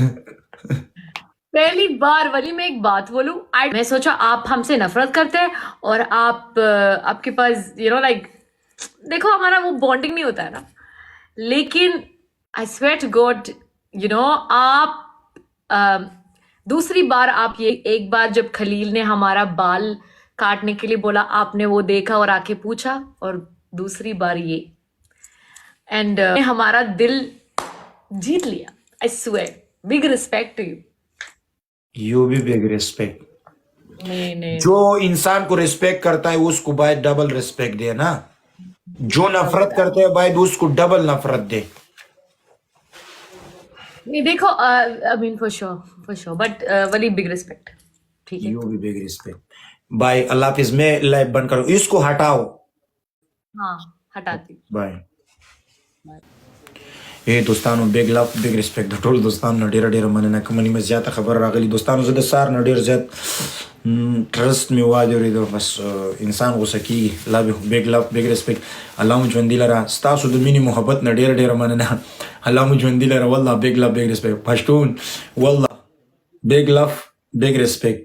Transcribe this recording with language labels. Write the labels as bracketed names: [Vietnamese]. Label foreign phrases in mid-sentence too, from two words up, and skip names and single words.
[Urdu] پہلی بار والی، میں ایک بات بولوں، میں سوچا آپ ہم سے نفرت کرتے ہیں اور آپ آپ کے پاس لائک، دیکھو ہمارا وہ بانڈنگ نہیں ہوتا ہے نا، لیکن [English] I swear to God, [Urdu] آپ اَ، دوسری بار آپ یہ، ایک بار جب خلیل نے ہمارا بال کاٹنے کے لیے بولا، آپ نے وہ دیکھا اور آ کے پوچھا، اور دوسری بار یہ، اینڈ ہمارا دل جیت لیا. [English] I swear, big respect to you. You bhi big respect. [Urdu] نہیں نہیں جو انسان کو ریسپیکٹ کرتا ہے اس کو بھائی [English] double respect [Urdu] دے نا، جو نفرت کرتے ہیں بھائی اس کو ڈبل نفرت دے. نہیں، دیکھو [English] I mean for sure but Wali big respect. [Urdu] ٹھیک ہے. [English] You bhi big respect. [Urdu] بھائی اللہ حافظ، میں لائیو بند کرو، اس کو ہٹاؤ. ہاں، ہٹاتی. [Pashto] बाय। اې دوستانو, [English] big love big respect [Pashto] ټول دوستانو ډیر ډیر مننه. کوم نیمه زیاته خبر راغلی دوستانو، زه د سار نه ډیر زیات ټرست می واجوریدو، بس انسان غوسه کیږي. [English] love you, big love big respect. [Pashto] الله مو ژوندي لره، ستاسو د مینې محبت نه ډیر ډیر مننه. الله مو ژوندي لره، والله [English] big love big respect [Pashto] پښتون، والله [English] big love big respect.